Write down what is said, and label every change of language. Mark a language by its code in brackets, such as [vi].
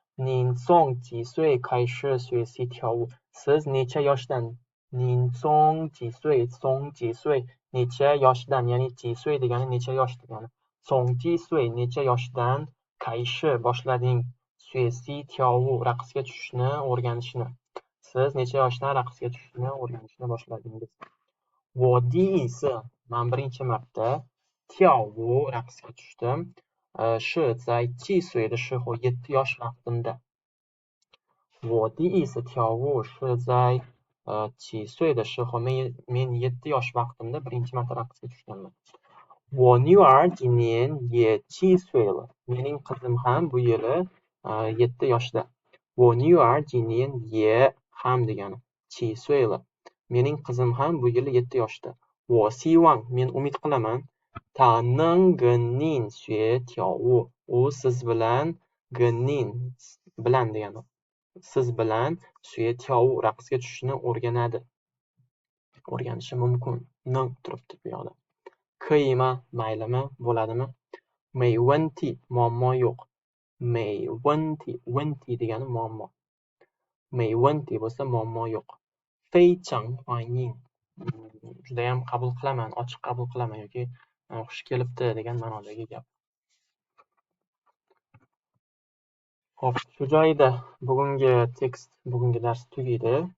[zh] 您从几岁开始学习跳舞? [uz] Siz necha yoshdan? [zh] 您从几岁 [uz] necha yoshdan, ya'ni [zh] 几岁 [uz] degani necha yosh degani. [zh] 从几岁 [uz] necha yoshdan [zh] 开始 [uz] boshlading. [zh] 学习跳舞 [uz] raqsga tushishni o'rganishni. Siz necha yoshdan raqsga tushishni o'rganishni boshladingiz? [zh] 我第一次 [uz] man birinchi marta [zh] 跳舞 [uz] raqsga tushdim. [zh] 是在7岁的时候 [uz] 7 yosh vaqtimda. [zh] 我第一次跳舞是在几岁的时候 [uz] men 7 yosh vaqtimda birinchi marta raqsga tushganman. [zh] 我女儿今年也7岁了. [uz] Mening qizim ham bu yili 7 yoshda. [zh] 我女儿今年也 [uz] ham degani [zh] 7岁了. [uz] Mening qizim ham bu yili 7 yoshda. [zh] 我希望 [uz] men umid qilaman [zh] 他能跟您学跳舞. [uz] U siz bilan [zh] 跟您 [uz] bilan degani siz bilan [zh] 学跳舞 [uz] raqsga tushishni o'rganishi mumkin. Ning turibdi bu yoqda. [zh] 可以吗? [uz] Maylimi? Bo'ladimi? [zh] 没问题 [uz] muammo yo'q. [zh] 没问题 问题 [uz] degani muammo. [zh] 没问题 [uz] bo'lsa muammo yo'q. [zh] 非常欢迎 [uz] judayam qabul qilaman, ochiq qabul qilaman yoki xush kelibdi degan ma'nodagi gap. Xo'p, shu joyida bugungi tekst, bugungi dars tugaydi.